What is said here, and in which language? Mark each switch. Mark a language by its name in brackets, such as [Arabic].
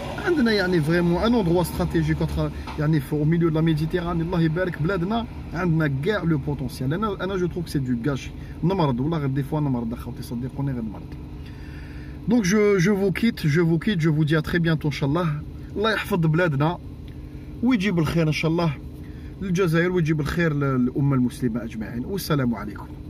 [Arabic] عندنا يعني [French] vraiment un endroit stratégique [Arabic] يعني [French] au milieu de la Méditerranée. [Arabic] الله يبارك بلادنا عندنا كاع لو بوتونسيال. انا [French] جو تروف سي دو غاشي [Arabic] نمرض والله غير [French] دي فوا [Arabic] نمرض اخوتي صدقوني غير نمرض. [French] Donc je vous quitte, je vous dis à très bientôt Inch'Allah. [Arabic] الله يحفظ بلادنا ويجيب الخير إن شاء الله للجزائر ويجيب الخير للأمة المسلمة أجمعين والسلام عليكم.